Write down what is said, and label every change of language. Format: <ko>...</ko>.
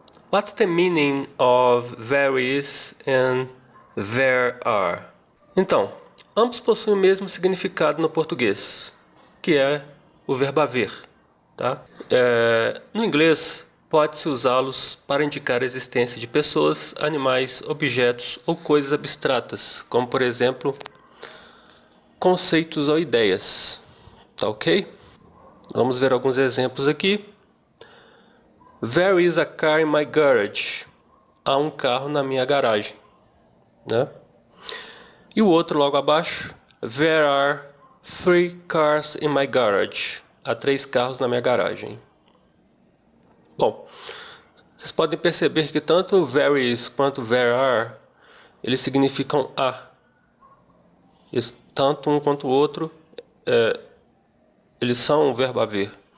<en>What's the meaning of there is and there are?</en> <pt>Então, ambos possuem o mesmo significado no português, que é o verbo haver. Tá? No inglês, pode-se usá-los para indicar a existência de pessoas, animais, objetos ou coisas abstratas, como por exemplo, conceitos ou ideias. Tá ok? Vamos ver alguns exemplos aqui.</pt> <en>There is a car in my garage.</en> <pt>Há um carro na minha garagem. Né? E o outro logo abaixo.</pt> <en>There are 3 cars in my garage.</en> <pt>Há 3 carros na minha garagem. Bom, vocês podem perceber que tanto there is quanto there are, eles significam a. Tanto um quanto o outro, eles são um verbo haver.</pt>